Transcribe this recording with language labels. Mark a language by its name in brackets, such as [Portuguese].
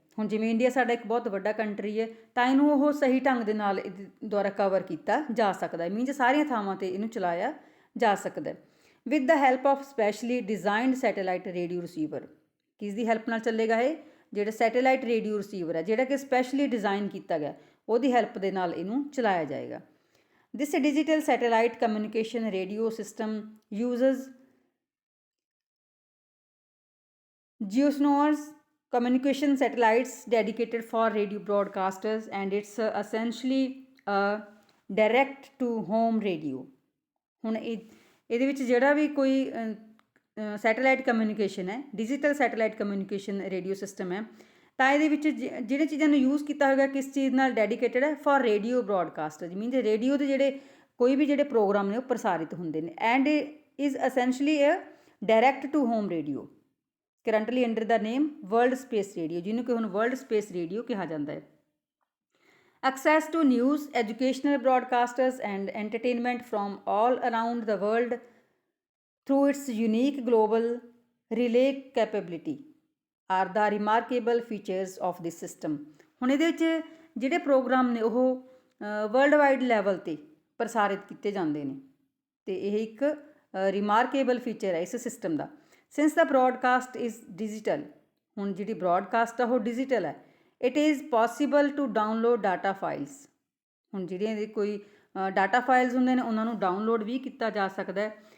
[Punjabi] ਹੁਣ ਜਿਵੇਂ ਇੰਡੀਆ ਸਾਡਾ ਇੱਕ ਬਹੁਤ ਵੱਡਾ ਕੰਟਰੀ ਹੈ, ਤਾਂ ਇਹਨੂੰ ਉਹ ਸਹੀ ਢੰਗ ਦੇ ਨਾਲ ਇਹਦੇ ਦੁਆਰਾ ਕਵਰ ਕੀਤਾ ਜਾ ਸਕਦਾ ਹੈ, ਮੀਨਜ਼ ਸਾਰੀਆਂ ਥਾਵਾਂ 'ਤੇ ਇਹਨੂੰ ਚਲਾਇਆ ਜਾ ਸਕਦਾ। [English] with the help of specially designed satellite radio receiver, [Punjabi] ਕਿਸ ਦੀ ਹੈਲਪ ਨਾਲ ਚੱਲੇਗਾ ਇਹ? ਜਿਹੜਾ ਸੈਟੇਲਾਈਟ ਰੇਡੀਓ ਰਿਸੀਵਰ ਹੈ, ਜਿਹੜਾ ਕਿ ਸਪੈਸ਼ਲੀ ਡਿਜ਼ਾਈਨ ਕੀਤਾ ਗਿਆ, ਉਹਦੀ ਹੈਲਪ ਦੇ ਨਾਲ ਇਹਨੂੰ ਚਲਾਇਆ ਜਾਏਗਾ। [English] This digital satellite communication radio system uses geosynchronous communication satellites dedicated for radio broadcasters, and it's essentially a direct to home radio। [Punjabi] ਹੁਣ ਇਹਦੇ ਵਿੱਚ ਜਿਹੜਾ ਵੀ ਕੋਈ ਸੈਟੇਲਾਈਟ ਕਮਿਊਨੀਕੇਸ਼ਨ ਹੈ, digital satellite communication radio system ਹੈ, ਤਾਂ ਇਹਦੇ ਵਿੱਚ ਜਿਹੜੇ ਚੀਜ਼ਾਂ ਨੂੰ ਯੂਜ਼ ਕੀਤਾ ਹੋਏਗਾ ਕਿਸ ਚੀਜ਼ ਨਾਲ ਡੈਡੀਕੇਟਡ ਹੈ? [English] for radio broadcaster, [Punjabi] ਮੀਨਜ਼ ਰੇਡੀਓ ਦੇ ਜਿਹੜੇ ਕੋਈ ਵੀ ਜਿਹੜੇ ਪ੍ਰੋਗਰਾਮ ਨੇ ਉਹ ਪ੍ਰਸਾਰਿਤ ਹੁੰਦੇ ਨੇ। [English] and is essentially a direct to home radio, currently under the name world space radio, [Punjabi] ਜਿਹਨੂੰ ਕਿ ਹੁਣ ਵਰਲਡ ਸਪੇਸ ਰੇਡੀਓ ਕਿਹਾ ਜਾਂਦਾ ਹੈ। [English] Access to news, educational broadcasters and entertainment from all around the world through its unique global relay capability are the remarkable features of this system। [Punjabi] ਹੁਣ ਇਹਦੇ ਵਿੱਚ ਜਿਹੜੇ ਪ੍ਰੋਗਰਾਮ ਨੇ ਉਹ ਵਰਲਡ ਵਾਈਡ ਲੈਵਲ 'ਤੇ ਪ੍ਰਸਾਰਿਤ ਕੀਤੇ ਜਾਂਦੇ ਨੇ, ਅਤੇ ਇਹ ਇੱਕ ਰਿਮਾਰਕੇਬਲ ਫੀਚਰ ਹੈ ਇਸ system ਦਾ। [English] since the broadcast is digital, [Punjabi] ਹੁਣ ਜਿਹੜੀ ਬ੍ਰੌਡਕਾਸਟ ਆ ਉਹ ਡਿਜੀਟਲ ਹੈ। [English] it is possible to download data files, [Punjabi] ਹੁਣ ਜਿਹੜੀਆਂ ਇਹਦੇ ਕੋਈ ਡਾਟਾ ਫਾਈਲਸ ਹੁੰਦੇ ਨੇ ਉਹਨਾਂ ਨੂੰ ਡਾਊਨਲੋਡ ਵੀ ਕੀਤਾ ਜਾ ਸਕਦਾ ਹੈ।